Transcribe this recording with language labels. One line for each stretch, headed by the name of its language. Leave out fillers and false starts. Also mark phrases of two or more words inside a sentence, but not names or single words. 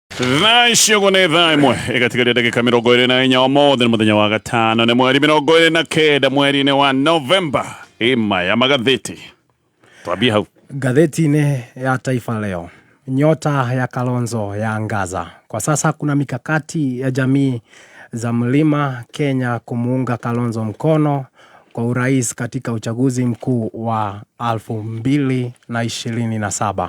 Kikuyu: Thaiciogo nĩ thaa ĩmwe ĩgatigaria ndagĩka 24 ũmũthĩ nĩ mũthenya wa gatano nĩ mweri 29 mweri-inĩ wa Novemba. Ima ya magatheti. Twambie hau.
Swahili: Gazeti ya Taifa Leo. Nyota ya Kalonzo yaangaza. Kwa sasa kuna mikakati ya jamii za Mlima Kenya kumuunga Kalonzo mkono kwa urais katika uchaguzi mkuu wa 2027.